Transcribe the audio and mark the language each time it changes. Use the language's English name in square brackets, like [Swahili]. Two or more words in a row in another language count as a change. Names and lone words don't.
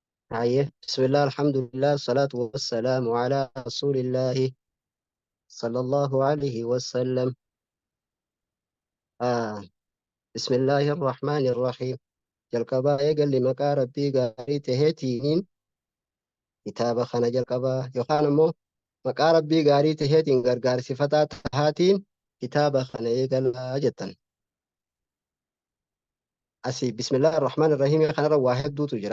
[Arabic] بسم الله الحمد لله الصلاة والسلام على رسول الله صلى الله عليه وسلم. آه. بسم الله الرحمن الرحيم. [Oromo] jalqabaa eegalli maqaa rabbii gaarii taheetiin kitaaba kana jalqabaa yookaan ammoo maqaa rabbii gaarii taheetiin gargaarsifataa tahaatiin kitaaba kana eegallaa jettan. Asii [Arabic] بسم الله الرحمن الرحيم [Oromo] kanarra waa hedduutu jira.